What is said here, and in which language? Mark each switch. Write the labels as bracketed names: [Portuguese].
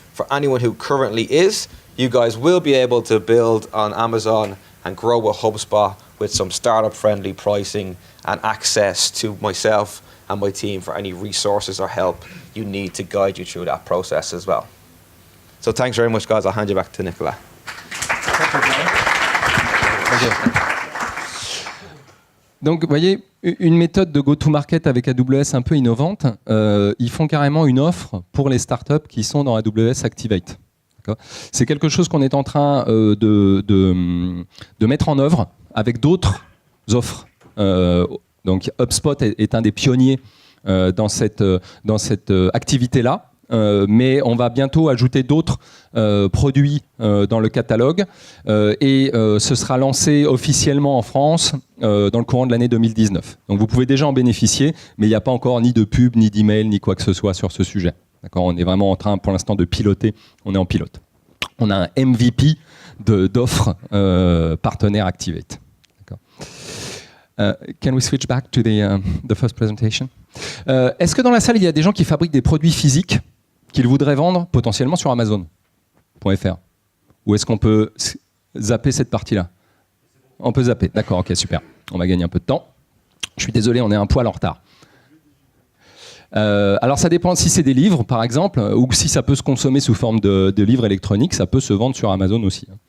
[English] For anyone who currently is, you guys will be able to build on Amazon and grow with HubSpot with some startup-friendly pricing and access to myself and my team for any resources or help you need to guide you through that process as well. So thanks very much, guys. I'll hand you back to Nicola. [French] Donc, vous voyez, une méthode de go-to-market avec AWS un peu innovante. Ils font carrément une offre pour les startups qui sont dans AWS Activate. C'est quelque chose qu'on est en train de mettre en œuvre avec d'autres offres. Donc, HubSpot est un des pionniers dans cette activité-là. Mais on va bientôt ajouter d'autres produits dans le catalogue et ce sera lancé officiellement en France dans le courant de l'année 2019. Donc vous pouvez déjà en bénéficier, mais il n'y a pas encore ni de pub, ni d'email, ni quoi que ce soit sur ce sujet. D'accord ? On est vraiment en train pour l'instant de piloter, on est en pilote. On a un MVP d'offres partenaires Activate. D'accord. [English] Can we switch back to the first presentation? [French] Est-ce que dans la salle, il y a des gens qui fabriquent des produits physiques qu'ils voudraient vendre potentiellement sur Amazon.fr? Ou est-ce qu'on peut zapper cette partie-là? On peut zapper, d'accord, ok, super. On va gagner un peu de temps. Je suis désolé, on est un poil en retard. Alors ça dépend si c'est des livres, par exemple, ou si ça peut se consommer sous forme de livres électroniques, ça peut se vendre sur Amazon aussi.